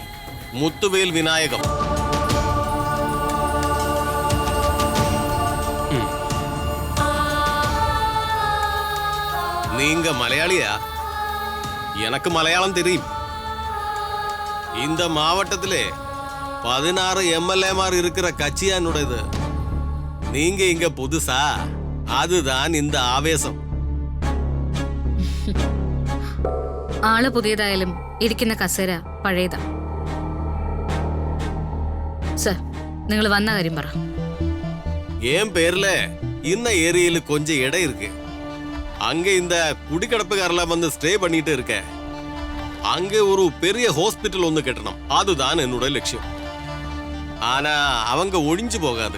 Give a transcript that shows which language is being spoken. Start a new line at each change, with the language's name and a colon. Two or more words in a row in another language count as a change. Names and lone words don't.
Tamil: முத்துவேல் விநாயகம். நீங்க மலையாளியா? எனக்கு மலையாளம் தெரியும். இந்த மாவட்டத்திலே 16 MLA-மார் இருக்கிற கட்சியானுடையது. நீங்க இங்க புதுசா, அதுதான் இந்த ஆவேசம்.
Malayalam: ആള് പുതിയതായാലും ഇരിക്കുന്ന കസേര പഴയതാ. സർ, നിങ്ങൾ വന്ന കാര്യം പറ.
Tamil: என் பேர்ல இந்த ஏரியில கொஞ்சம் இடம் இருக்கு. அங்க இந்த குடிக்கடப்புக்காரெல்லாம் வந்து ஸ்டே பண்ணிட்டு இருக்க. அங்க ஒரு பெரிய ஹாஸ்பிட்டல் ஒன்று கட்டணும். அதுதான் என்னோட லட்சியம். ஆனா அவங்க ஒழிஞ்சு போகாது.